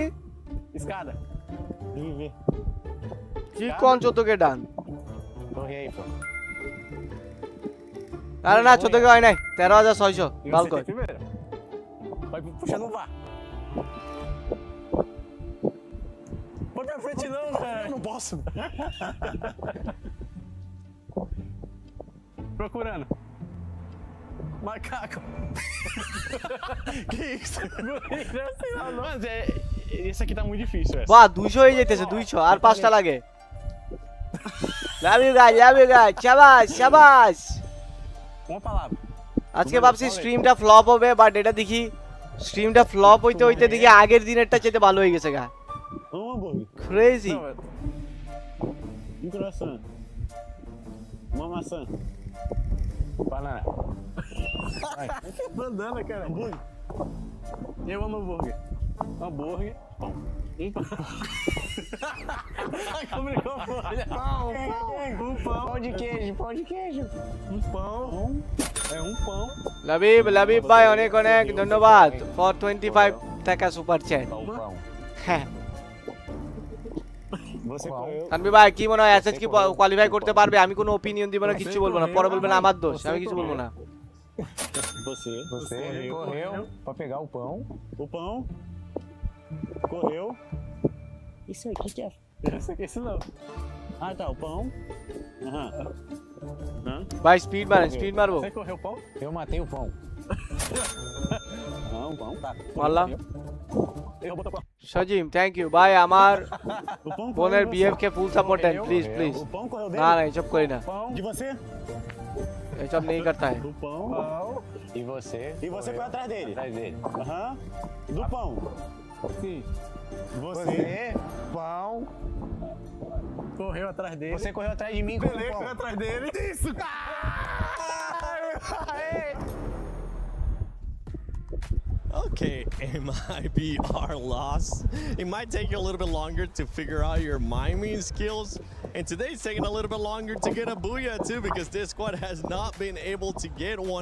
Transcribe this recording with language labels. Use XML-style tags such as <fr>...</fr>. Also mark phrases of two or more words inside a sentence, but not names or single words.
<pt>Escada. Vem ver.</pt> <bn>কি কোন 14 কে ডান</bn> <pt>Corre aí, pô.</pt> <bn>আরে না 14 কে হয় নাই 13600</bn> <pt>E</pt> <bn>গাল</bn> <pt>você</pt> <bn>কর</bn> <pt>tem primeiro? Vai puxando o VAR. Põe pra frente não, cara. Eu não posso. Procurando. Macaco. Que isso? Mas esse aqui tá muito difícil, essa.</pt> <bn>বাহ 200 হয়ে যাইতেছে 200 আর 5টা লাগে</bn> <en>love you guys</en> <bn>শাবাশ শাবাশ</bn> <pt>Uma palavra.</pt> <bn>আজকে ভাবছি স্ট্রিমটা ফ্লপ হবে বাট এটা দেখি স্ট্রিমটা ফ্লপ হইতে হইতে দেখি আগের দিনেরটা চেয়ে ভালো হয়ে গেছে গা</bn> <pt>Um hambúrguer.</pt> <bn>ক্রেজি</bn> <pt>Um croissant. Uma maçã. Banana. Vai. Bandana, cara. Hambúrguer. Eu amo hambúrguer. Hambúrguer. Pão. Pão. Complicou, olha. Pão. Um pão. Pão de queijo. Pão de queijo. Um pão. É um pão.</pt> <bn>লাবিব ভাই অনেক অনেক ধন্যবাদ ফর 25 টাকা সুপার চ্যাট হ্যাঁ</bn> <pt>Você correu.</pt> <bn>তানভীর ভাই কি মনে হয় এসএস কি কোয়ালিফাই করতে পারবে আমি কোনো অপিনিয়ন দিব না কিছু বলবো না পরে বলবেন আমার দোষ আমি কিছু বলবো না</bn> <pt>Você correu pra pegar o pão. O pão. Correu. Isso aqui que é. Isso não. Ah, tá, o pão. Aham.</pt> <bn>ভাই স্পিড মারবো</bn> <pt>Você correu o pão? Eu matei o pão. Não, o pão tá.</pt> <bn>মারলাম</bn> <pt>Eu botou o pão.</pt> <bn>সজিম</bn> <en>thank you</en> <bn>ভাই আমার</bn> <pt>O pão</pt> <bn>বোনের</bn> <pt>correu</pt> <bn>বিহেভ</bn> <pt>você.</pt> <bn>কে</bn> <en>full support</en> <bn>দেন প্লিজ</bn> <pt>Correu.</pt> <bn>প্লিজ</bn> <pt>O pão correu dele?</pt> <bn>না না এসব করি না</bn> <pt>Pão. De você?</pt> <bn>এসব নেই করতে হয়</bn> <pt>Do pão. E você? E você foi atrás dele? Atrás dele. Aham. Do pão. Sim. Você? Pão. Correu atrás dele. Você correu atrás de mim com o pão. Correu atrás dele. Isso!</pt> <en>Okay, it might be our loss. It might take you a little bit longer to figure out your miming skills. And today's taking a little bit longer to get a booyah too because this squad has not been able to get one.</en>